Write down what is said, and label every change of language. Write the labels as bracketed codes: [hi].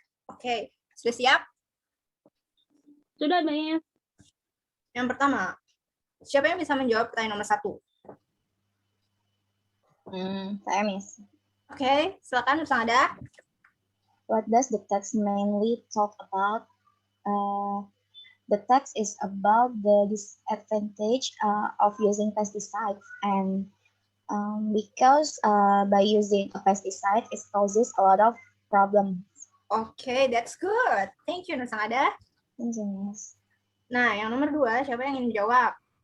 [id] Oke, sudah siap? Sudah, Miss. Yang pertama, siapa yang bisa menjawab pertanyaan nomor 1? Saya, Miss. Oke, silakan Sang Ada. [en] What does the text mainly talk about? The text is about the disadvantage of using pesticides, and because by using a pesticide, it causes a lot of problems. Oke, that's good. Thank you, Sang Ada. Thank you, Miss. [id] Nah, yang nomor 2, siapa yang ingin menjawab?